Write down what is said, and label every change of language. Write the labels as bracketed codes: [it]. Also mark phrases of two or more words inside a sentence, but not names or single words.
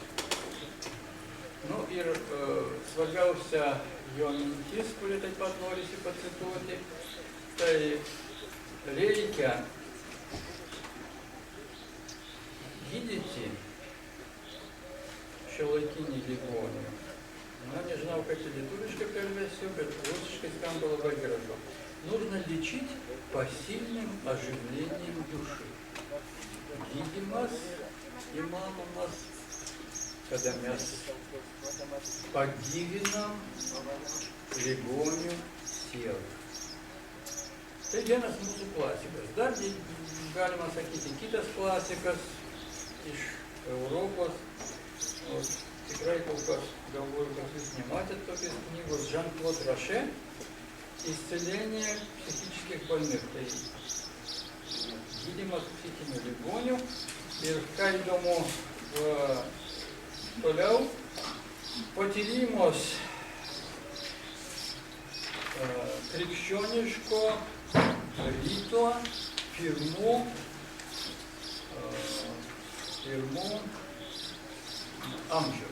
[lt] Nu ir svarbiausia jo mintis, kurį taip pat norisi pacituoti, tai reikia gydyti šiuolaikinį ligonį. Na, nežinau, kaip čia lietuviškai pervesiu, bet rusiškai skamba labai gražu. [ru] Нужно лечить пассивным оживлением души. [lt] Gydymas įmanomas, kada mes pagyvinam ligonių sielą. Tai vienas mūsų klasikas. Dar galima sakyti, kitas klasikas iš Europos. Tikrai kol kas galvoju, kad jūs nematėt tokios knygos Jean-Claude Rachet «Исцеление психических больных». Tai gydymas psichinių ligonių. Ir ką įdomu toliau, patyrimus krikščioniško ryto pirmų amžių.